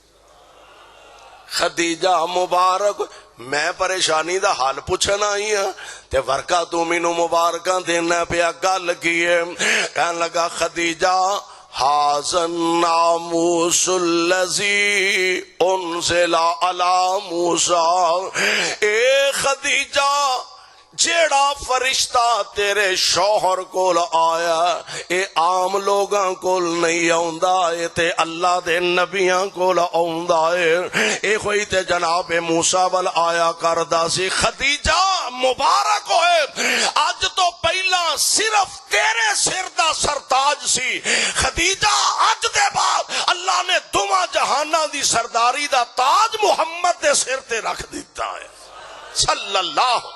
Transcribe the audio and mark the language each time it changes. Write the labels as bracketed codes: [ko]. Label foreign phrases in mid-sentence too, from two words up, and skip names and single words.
[pa] خدیجہ مبارک میں پریشانی دا حال پوچھنا ہی ہاں تے ورقہ تو مینوں مبارکاں دینا پیا گل کیے کہنے لگا خدیجہ حاضن [ar] ناموس الذی انزل علی موسیٰ [pa] اے خدیجہ جیڑا فرشتہ تیرے شوہر کول آیا اے عام لوگاں کول نہیں آوندا اے تے اللہ دے نبیاں کول آوندا اے کوئی تے جناب موسیٰ ول آیا کردا سی خدیجہ مبارک ہوئے اج تو پہلا صرف تیرے سر دا سرتاج سی خدیجہ اج دے بعد اللہ نے دوواں جہاناں دی سرداری دا تاج محمد دے سر تے رکھ دیتا ہے [ar] صلی اللہ